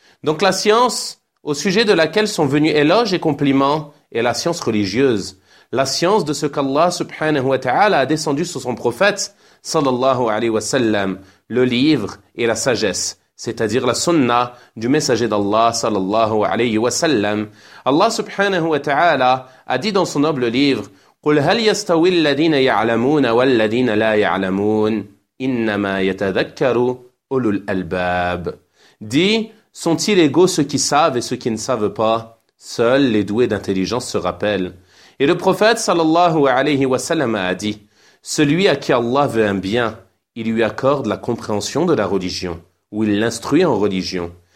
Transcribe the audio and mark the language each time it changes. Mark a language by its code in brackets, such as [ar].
[fr] Donc la science, au sujet de laquelle sont venus éloges et compliments, est la science religieuse. La science de ce qu'Allah subhanahu wa ta'ala a descendu sur son prophète, sallallahu alayhi wa sallam, le livre et la sagesse, c'est-à-dire la sunna du messager d'Allah, sallallahu alayhi wa sallam. Allah subhanahu wa ta'ala a dit dans son noble livre, [ar] قُلْ هَلْ يَسْتَوِي الَّذِينَ يَعْلَمُونَ وَالَّذِينَ لَا يَعْلَمُونَ إِنَّمَا يَتَذَكَّرُ أُولُو الْأَلْبَابِ. [fr] Dit, sont-ils égaux ceux qui savent et ceux qui ne savent pas? Seuls les doués d'intelligence se rappellent. Et le prophète, sallallahu alayhi wa sallam, a dit, celui à qui Allah veut un bien, il lui accorde la compréhension de la religion, ou il l'instruit en religion.